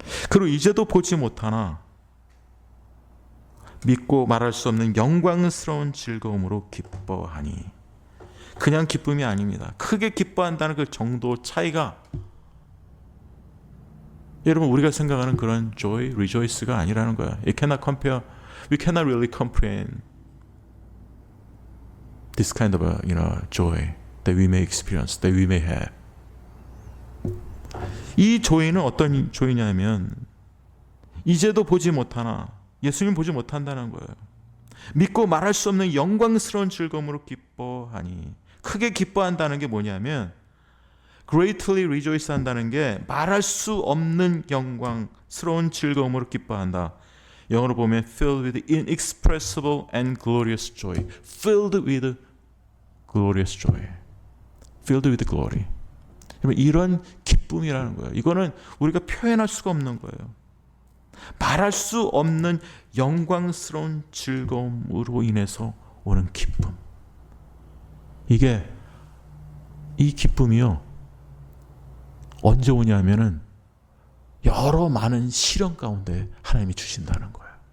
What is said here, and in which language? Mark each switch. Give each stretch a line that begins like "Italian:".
Korean: 그리고 이제도 보지 못하나 믿고 말할 수 없는 영광스러운 즐거움으로 기뻐하니, 그냥 기쁨이 아닙니다. 크게 기뻐한다는 그 정도 차이가 여러분 우리가 생각하는 그런 joy, rejoice가 아니라는 거야.
English: It cannot compare, we cannot really comprehend this kind of joy that we may experience, that we may have.
Korean: 이 조이는 어떤 조이냐면 이제도 보지 못하나, 예수님 보지 못한다는 거예요. 믿고 말할 수 없는 영광스러운 즐거움으로 기뻐하니, 크게 기뻐한다는 게 뭐냐면
English: greatly rejoice
Korean: 한다는 게 말할 수 없는 영광스러운 즐거움으로 기뻐한다. 영어로 보면
English: filled with inexpressible and glorious joy. filled with glorious joy. filled with glory.
Korean: 이런 기쁨이라는 거예요. 이거는 우리가 표현할 수가 없는 거예요. 말할 수 없는 영광스러운 즐거움으로 인해서 오는 기쁨. 이 기쁨이요, 언제 오냐면은 여러 많은 시련 가운데 하나님이 주신다는 거예요.